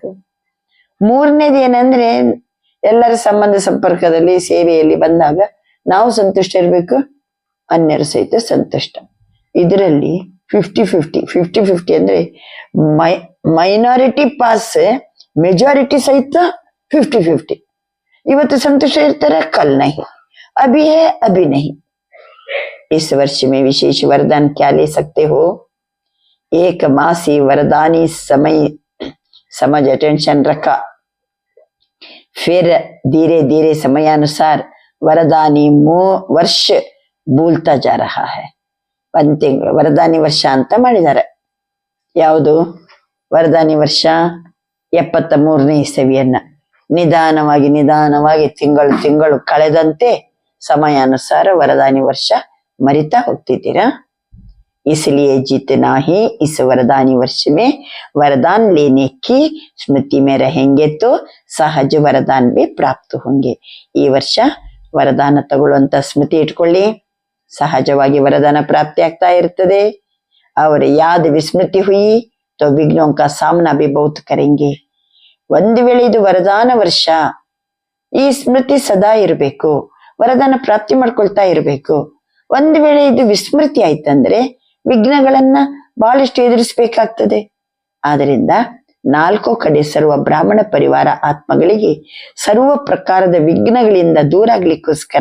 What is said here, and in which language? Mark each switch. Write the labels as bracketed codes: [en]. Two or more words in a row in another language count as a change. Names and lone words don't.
[kn] ಮೂರನೇದು ಏನಂದ್ರೆ ಎಲ್ಲರ ಸಂಬಂಧ ಸಂಪರ್ಕದಲ್ಲಿ ಸೇವೆಯಲ್ಲಿ ಬಂದಾಗ ನಾವು ಸಂತುಷ್ಟ ಇರ್ಬೇಕು, ಅನ್ಯರು ಸಹಿತ ಸಂತುಷ್ಟ. ಇದರಲ್ಲಿ 50-50 ಅಂದ್ರೆ [en] minority pass, [kn] ಮೆಜಾರಿಟಿ ಸಹಿತ 50-50. ಇವತ್ತು ಸಂತುಷ್ಟ ಇರ್ತಾರೆ, [hi] कल नहीं, अभी है अभी नहीं. इस वर्ष में विशेष वरदान क्या ले सकते हो? एक मासी वरदानी समय समझ अटेंशन रखा, फिर धीरे धीरे समयानुसार वरदानी वर्ष भूलता जा रहा है. [kn] ಒಂದ್ ತಿಂಗಳು ವರದಾನಿ ವರ್ಷ ಅಂತ ಮಾಡಿದ್ದಾರೆ. ಯಾವುದು ವರದಾನಿ ವರ್ಷ? 73ನೇ ಇಸವಿಯನ್ನ ನಿಧಾನವಾಗಿ ನಿಧಾನವಾಗಿ ತಿಂಗಳು ಕಳೆದಂತೆ ಸಮಯಾನುಸಾರ ವರದಾನಿ ವರ್ಷ ಮರಿತಾ ಹೋಗ್ತಿದ್ದೀರಾ. [hi] इसलिए जितना ही इस वरदानी वर्ष में वरदान लेने की स्मृति में रहेंगे तो सहज वरदान भी प्राप्त होंगे. [kn] ಈ ವರ್ಷ ವರದಾನ ತಗೊಳ್ಳುವಂತ ಸ್ಮೃತಿ ಇಟ್ಕೊಳ್ಳಿ, ಸಹಜವಾಗಿ ವರದಾನ ಪ್ರಾಪ್ತಿ ಆಗ್ತಾ ಇರ್ತದೆ. [hi] और याद विस्मृति हुई तो विघ्नों का सामना भी बहुत करेंगे. [kn] ಒಂದು ವೇಳೆ ಇದು ವರದಾನ ವರ್ಷ, ಈ ಸ್ಮೃತಿ ಸದಾ ಇರಬೇಕು, ವರದಾನ ಪ್ರಾಪ್ತಿ ಮಾಡ್ಕೊಳ್ತಾ ಇರಬೇಕು. ಒಂದು ವೇಳೆ ಇದು ವಿಸ್ಮೃತಿ ಆಯ್ತಂದ್ರೆ ವಿಘ್ನಗಳನ್ನ ಬಹಳಷ್ಟು ಎದುರಿಸಬೇಕಾಗ್ತದೆ. ಆದ್ರಿಂದ 4 ಕಡೆ ಸರ್ವ ಬ್ರಾಹ್ಮಣ ಪರಿವಾರ ಆತ್ಮಗಳಿಗೆ ಸರ್ವ ಪ್ರಕಾರದ ವಿಘ್ನಗಳಿಂದ ದೂರ ಆಗ್ಲಿಕ್ಕೋಸ್ಕರ